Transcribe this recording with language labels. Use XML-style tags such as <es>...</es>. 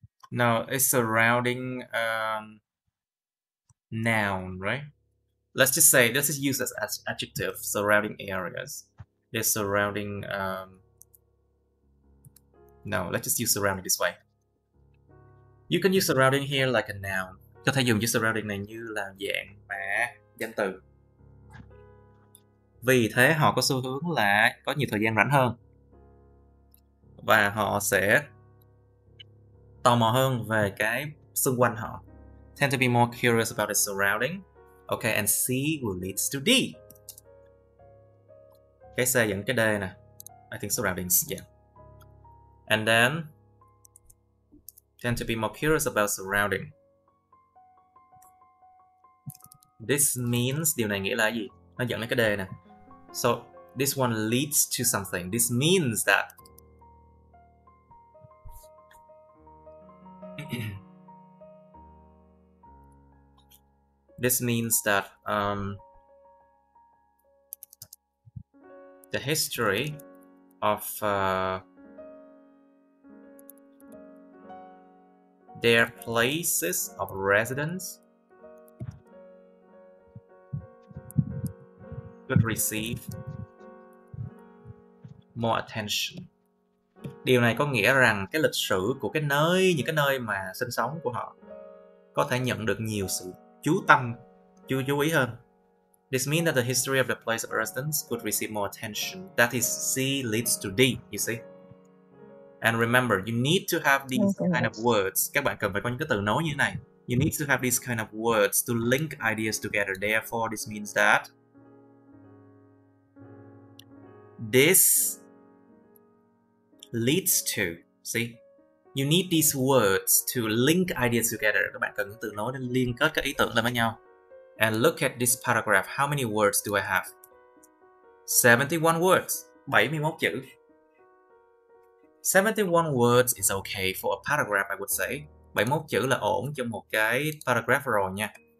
<en>No, it's surrounding noun, right? Let's just use this as adjective, surrounding areas. They're surrounding, no, let's just use surrounding this way. You can use surrounding here like a noun.</en> <vi>Có thể dùng chữ surrounding này như là dạng mà danh từ. Vì thế họ có xu hướng là có nhiều thời gian rảnh hơn. Và họ sẽ tò mò hơn về cái xung quanh họ.</vi> <en>Tend to be more curious about its surrounding. Okay, and C will lead to D.</en> <vi>Cái C dẫn cái D nè.</vi> <en>I think surroundings, yeah. And then tend to be more curious about surrounding. This means,</en> <vi>điều này nghĩa là gì? Nó dẫn đến cái D nè.</vi> <en>So this one leads to something. This means that this means that the history of their places of residence could receive more attention.</en> <vi>Điều này có nghĩa rằng cái lịch sử của những cái nơi mà sinh sống của họ có thể nhận được nhiều sự chú ý hơn.</vi> <en>This means that the history of the place of residence could receive more attention. That is, C leads to D, you see. And remember, you need to have these kind of words.</en> <vi>Các bạn cần phải có những cái từ nối như thế này.</vi> <en>You need to have these kind of words to link ideas together. Therefore, this means that this leads to, see, you need these words to link ideas together.</en> <vi>Các bạn cần những từ nối để liên kết các ý tưởng lại với nhau.</vi> <en>And look at this paragraph. How many words do I have? 71 words.</en> <vi>71 chữ.</vi> <en>71 words is okay for a paragraph, I would say.</en> <vi>71 chữ là ổn trong một cái paragraph rồi nha.</vi>